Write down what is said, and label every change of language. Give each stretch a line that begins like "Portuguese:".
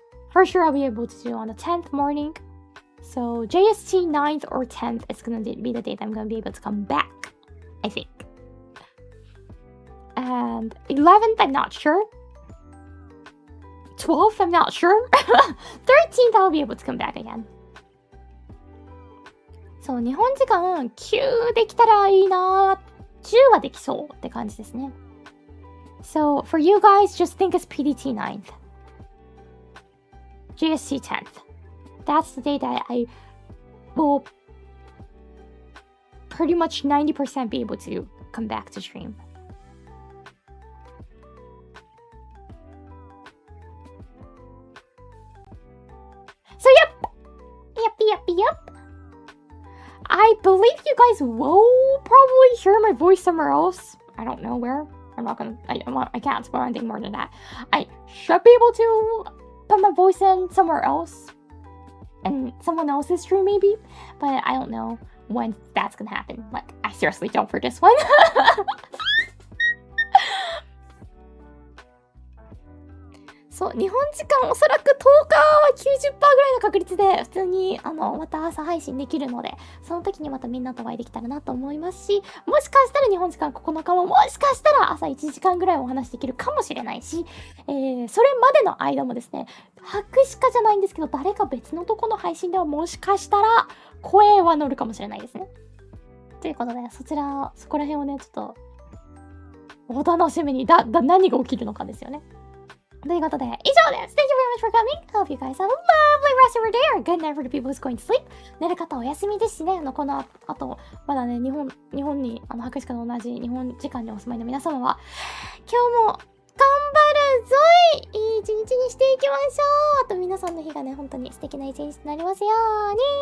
English: For sure, I'll be able to do on the 10th morning. So JST 9th or 10th is going to be the date I'm going to be able to come back, I think. and 11th, I'm not sure. 12th, I'm not sure. 13th, I'll be able to come back again.
Japanese: そう、日本時間9できたらいいな。 10はできそうって感じですね。
English: So, for you guys, just think it's PDT 9th. GSC 10th. That's the day that I will pretty much 90% be able to come back to stream. So, yep. I believe you guys will probably hear my voice somewhere else. I don't know where. I can't spoil anything more than that. I should be able to put my voice in somewhere else. And someone else's stream maybe. But I don't know when that's gonna happen. Like, I seriously don't for this one.
Japanese: そう、日本時間おそらく10日は 90% ぐらいの確率で普通にまた朝配信できるので、その時にまたみんなとお会いできたらなと思いますし、もしかしたら日本時間9日ももしかしたら朝1時間ぐらいお話できるかもしれないし、それまでの間もですね、白鹿じゃないんですけど、誰か別のとこの配信ではもしかしたら声は乗るかもしれないですね。ということで、そこら辺をね、ちょっとお楽しみに、何が起きるのかですよね。ということで、以上です。
English: Thank you very much for coming. Hope you guys have a lovely rest of your day or good night for the people who's going to sleep.
Japanese: 寝る方お休みですしね。この後、まだね、日本に、博士課と同じ日本時間にお住まいの皆様は、今日も頑張るぞい！いい一日にしていきましょう。あと皆さんの日がね、本当に素敵な一日になりますように。